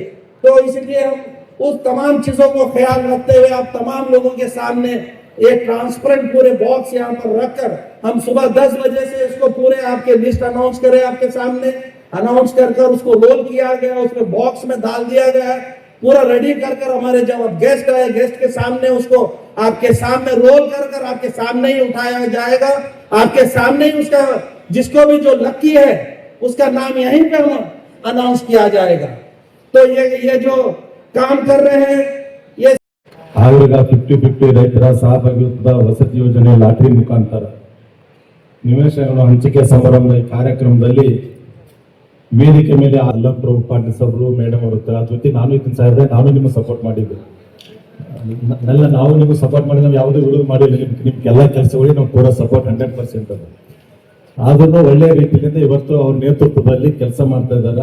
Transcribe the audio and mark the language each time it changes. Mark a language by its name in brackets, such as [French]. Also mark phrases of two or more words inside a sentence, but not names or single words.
[Hindi] तो इसलिए हम उस तमाम चीजों को ख्याल रखते हुए आप तमाम लोगों के सामने एक ट्रांसपेरेंट पूरे बॉक्स यहाँ पर रखकर हम सुबह 10 बजे से इसको पूरे आपके [English] list announce [Hindi] करें, आपके सामने अनाउंस कर उसको रोल किया गया, उसमें बॉक्स में डाल दिया गया है, पूरा रेडी कर हमारे जब अब गेस्ट आए गेस्ट के सामने उसको आपके सामने रोल कर आपके सामने ही उठाया जाएगा, आपके सामने ही उसका जिसको भी जो लकी है उसका नाम यहीं पे हम अनाउंस किया जाएगा। तो ये जो काम कर रहे हैं ये [Kannada] ಆಗ 50-50 ರೈತರ ಸಹಭಾಗಿತ್ವದ ವಸತಿ ಯೋಜನೆ ಲಾಟರಿ ಮುಖಾಂತರ ನಿವೇಶನಗಳ ಹಂಚಿಕೆ ಸಮಾರಂಭ ಕಾರ್ಯಕ್ರಮದಲ್ಲಿ ವೇದಿಕೆ ಮೇಲೆ ಅಲ್ಲಂ ಪ್ರಭು ಪಾಟೀಲ್ ಸಾಹೇಬರು ಮೇಡಮ್ ಅವರು ಜೊತೆ ನಾನು ಇದನ್ನ ಸಾಹೇಬ್ರೆ ನಾನು ನಿಮಗೆ ಸಪೋರ್ಟ್ ಮಾಡಿದ್ದೆ, ನಾವು ನಿಮಗೆ ಸಪೋರ್ಟ್ ಮಾಡಿ ನಾವು ಯಾವುದೇ ವಿರೋಧ ಮಾಡಿಲ್ಲ, ನಿಮ್ಗೆಲ್ಲ ಕೆಲಸಗಳಿಗೆ ನಾವು ಪೂರ ಸಪೋರ್ಟ್ 100% ಅದು ಆದ್ರೂ ಒಳ್ಳೆಯ ರೀತಿಯಿಂದ ಇವತ್ತು ಅವ್ರ ನೇತೃತ್ವದಲ್ಲಿ ಕೆಲಸ ಮಾಡ್ತಾ ಇದ್ದಾರೆ।